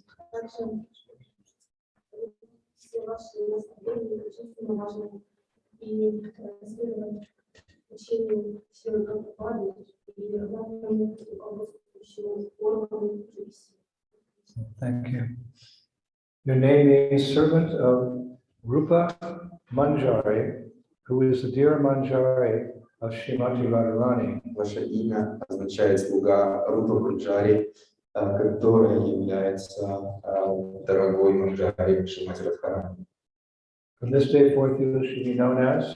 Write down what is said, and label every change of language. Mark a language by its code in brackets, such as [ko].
[ru] также все ваши наставления жизненно важны и следовать учению всего Прабхупады и главному руководствующему органу жизни. [en] Thank you. Your name is servant of Rupa Manjari, who is the dear Manjari of Srimati Radharani. [ru] Ваше имя означает слуга Рупа Манджари, которая является дорогой Манджари Шримати Радхарани. [en] From this day forth, you should be known as